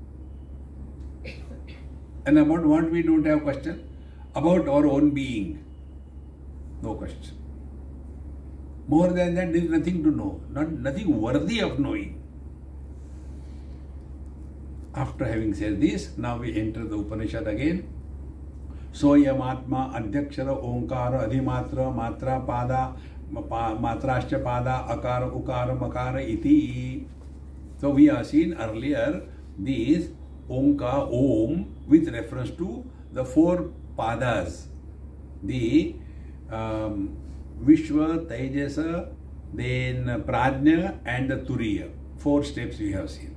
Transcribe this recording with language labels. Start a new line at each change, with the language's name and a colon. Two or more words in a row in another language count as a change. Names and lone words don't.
English: And about what we don't have question? About our own being. No question. More than that, there is nothing to know. Nothing worthy of knowing. After having said this, now we enter the Upanishad again.
Sanskrit: Soyamatma adhyakshara onkara adhimatra matra pada matrascha pada akara ukara makara iti.
English: So we have seen earlier these Onka, Om, with reference to the four padas. The Vishwa, Tejasa, then Prajna and the Turiya. 4 steps we have seen.